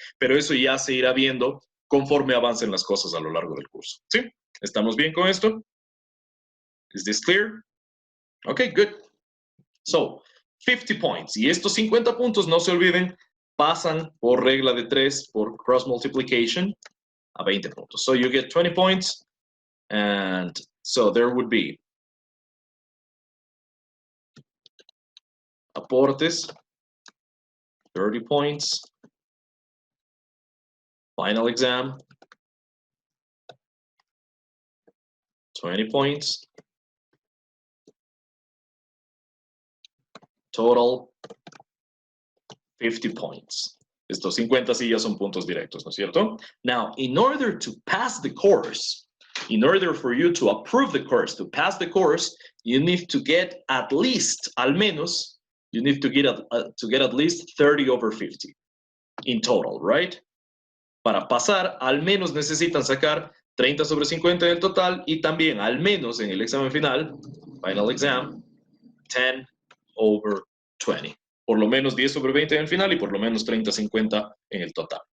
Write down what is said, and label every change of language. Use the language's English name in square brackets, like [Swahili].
[Spanish] Pero eso ya se irá viendo conforme avancen las cosas a lo largo del curso, ¿sí? ¿Estamos bien con esto? [English] Is this clear? Okay, good. So, 50 points. [Spanish] Y estos 50 puntos, no se olviden, pasan por regla de 3, por cross multiplication, a 20 puntos. [English] So you get 20 points, and so there would be aportes, 30 points, final exam, 20 points, total 50 points. [Spanish] Estos 50 sí ya son puntos directos, ¿no es cierto? [English] Now, in order to pass the course, in order for you to approve the course, to pass the course, you need to get at least, [Spanish] al menos, [English] you need to get at least 30 over 50 in total, right? [Spanish] Para pasar, al menos necesitan sacar 30 sobre 50 en el total y también, al menos en el examen final, [English] final exam, 10 over 20. [Spanish] Por lo menos 10 sobre 20 en el final y por lo menos 30-50 en el total.